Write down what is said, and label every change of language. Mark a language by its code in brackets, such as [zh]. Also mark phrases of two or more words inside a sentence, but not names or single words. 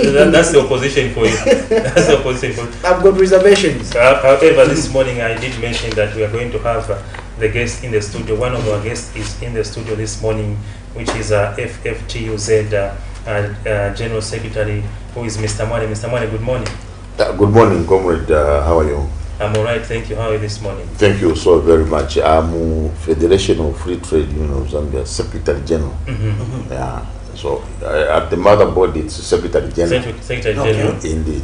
[en] that's the opposition for you. That's the opposition for you. I've got reservations. However, this morning I did mention that we are going to have the guest in the studio. One of our guests is in the studio this morning, which is FFTUZ General Secretary, who is Mr. Mwale. Mr. Mwale, good morning. Good morning, comrade. How are you? I'm all right, thank you. How are you this morning? Thank you so very much. I'm Federation of Free Trade Union of Zambia Secretary General. Yeah. So at the motherboard, it's Secretary General. Secretary General. Indeed.